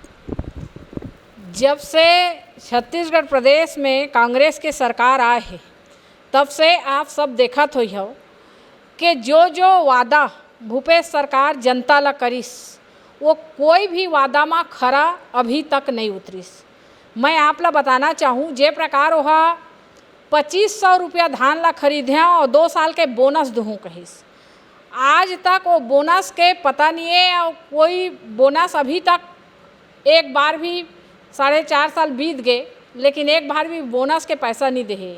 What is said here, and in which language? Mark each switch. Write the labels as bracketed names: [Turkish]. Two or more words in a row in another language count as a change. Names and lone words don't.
[Chhattisgarhi] जब से छत्तीसगढ़ प्रदेश में कांग्रेस के सरकार आए है तब से आप सब देखत हुई हो कि जो वादा भूपेश सरकार जनता ला करिस वो कोई भी वादा में खरा अभी तक नहीं उतरिस। मैं आप ला बताना चाहूँ जे प्रकार वह 2500 रुपया धान ला खरीदे और 2 साल के बोनस दूँ कहिस, आज तक वो बोनस के पता नहीं है और कोई बोनस अभी तक एक बार भी 4.5 साल बीत गए लेकिन एक बार भी बोनस के पैसा नहीं दे।